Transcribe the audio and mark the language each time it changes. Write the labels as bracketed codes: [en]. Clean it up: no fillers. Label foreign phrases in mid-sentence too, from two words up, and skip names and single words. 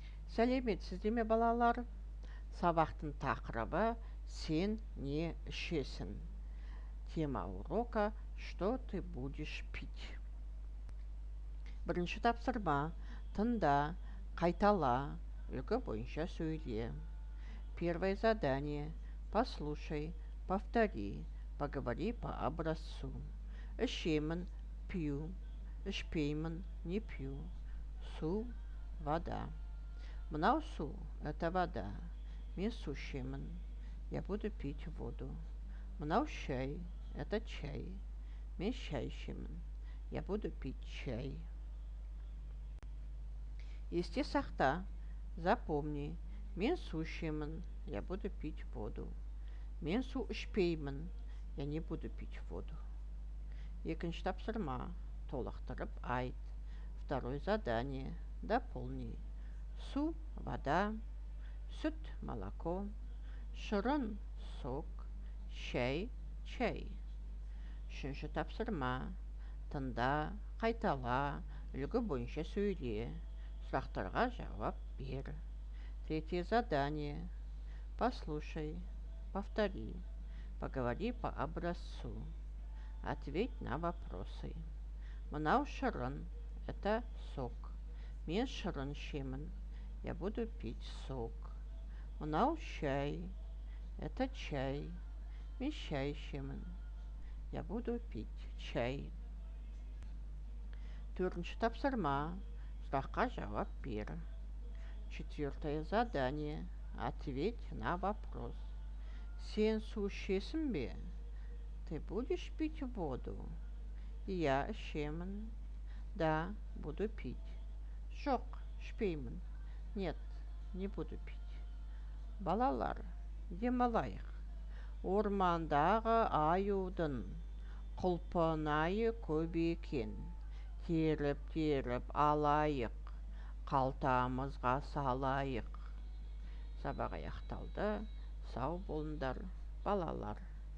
[kk] Сәлеметсіздер ме балалар? Сабақтың тақырыбы «Сен не ішесің?» [ru] Тема урока «Что ты будешь пить?» [kk] Бірінші тапсырма. Тыңда, қайтала, үлгі бойынша сөйле. [ru] Первое задание. Послушай, повтори, поговори по образцу. Ішемін, пью, ішпеймін, не пью. [kk] Су, вода. Мынау су – [ru] это вода. [kk] Мен су ішемін. [ru] Я буду пить воду. [kk] Мынау чай – [ru] это чай. [kk] Мен шай ішемін. [ru] Я буду пить чай. [kk] Есте сақта, запомни. Мен су ішемін. [ru] Я буду пить воду. [kk] Мен су ішпеймін. [ru] Я не буду пить воду. [kk] Екінші тапсырма. Толықтырып айт. [ru] Второе задание. Дополни. [kk] Су, вода, сүт, молоко, шырын, сок, шай, чай. Үшінші тапсырма. Тыңда, қайтала, үлгі бойынша сөйле. Сұрақтарға жауап бер. [ru] Третье задание. Послушай, повтори, поговори по образцу. Ответь на вопросы. [kk] Мынау шырын, [ru] это сок. [kk] Мен шырын ішемін. [ru] Я буду пить сок. [kk] Мынау чай. [ru] Это чай. [kk] Мен шай ішемін. [ru] Я буду пить чай. [kk] Төртінші тапсырма. Сұраққа жауап бер. [ru] Четвертое задание. Ответь на вопрос. [kk] Сен су ішесің бе? [ru] Ты будешь пить воду? Я ішемін. Да, буду пить. [kk] Жоқ, ішпеймін. [ru] Нет, не буду пить. [kk] Балалар, демалайық. Ормандағы аюдың құлпынайы көп екен. Теріп-теріп алайық, қалтамызға салайық. Сабақ аяқталды. Сау болыңдар, балалар.